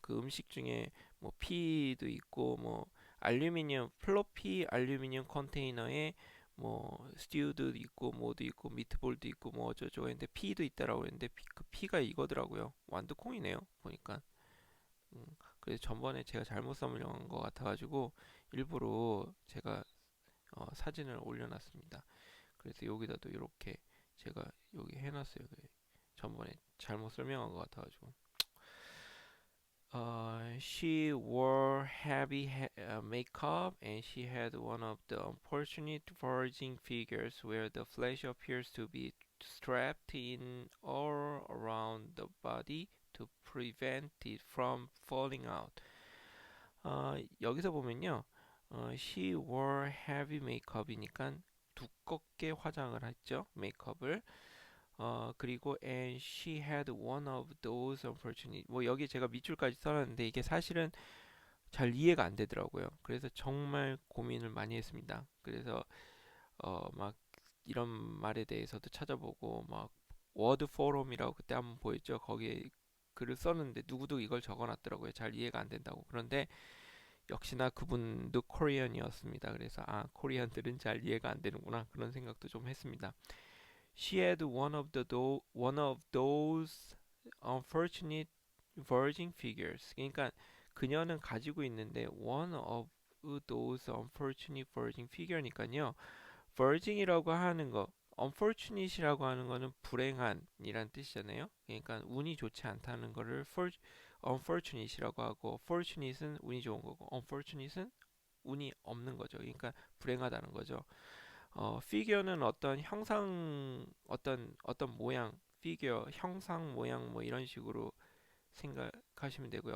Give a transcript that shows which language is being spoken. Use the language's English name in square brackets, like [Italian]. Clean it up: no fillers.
[Korean] 그 음식 중에 뭐 피도 있고 뭐 알루미늄 플로피 알루미늄 컨테이너에 뭐 스튜도 있고 뭐도 있고 미트볼도 있고 뭐 어쩌고 했는데 피도 있다라고 했는데 그 피가 이거더라고요. 완두콩이네요. 보니까. 그래서 전번에 제가 잘못 설명한 것 같아가지고 일부러 제가 사진을 올려놨습니다. 그래서 여기다도 이렇게 제가 여기 해놨어요. 전번에 잘못 설명한 것 같아가지고. [English] She wore heavy makeup and she had one of the unfortunate virgin figures where the flesh appears to be strapped in all around the body to prevent it from falling out. [Korean] 여기서 보면요. [English] She wore heavy makeup [Korean] 이니까 두껍게 화장을 했죠. 메이크업을. 그리고 [English] and she had one of those unfortunate [Korean] 뭐 여기 제가 밑줄까지 써놨는데 이게 사실은 잘 이해가 안 되더라고요. 그래서 정말 고민을 많이 했습니다. 그래서 막 이런 말에 대해서도 찾아보고 막 워드 포럼이라고 그때 한번 보였죠. 거기에 글을 썼는데 누구도 이걸 적어놨더라고요. 잘 이해가 안 된다고. 그런데 역시나 그분도 코리안이었습니다. 그래서 코리안들은 잘 이해가 안 되는구나 그런 생각도 좀 했습니다. [English] She had one of those unfortunate virgin figures. [Korean] 그러니까 그녀는 가지고 있는데 [English] one of those unfortunate virgin figure [Korean] 니까요. virgin이라고 하는 거, unfortunate이라고 하는 거는 불행한이란 뜻이잖아요. 그러니까 운이 좋지 않다는 거를 unfortunate이라고 하고 fortunate은 운이 좋은 거고 unfortunate은 운이 없는 거죠. 그러니까 불행하다는 거죠. 피규어는 어떤 형상, 어떤 모양, 피규어, 형상, 모양 뭐 이런 식으로 생각하시면 되고요.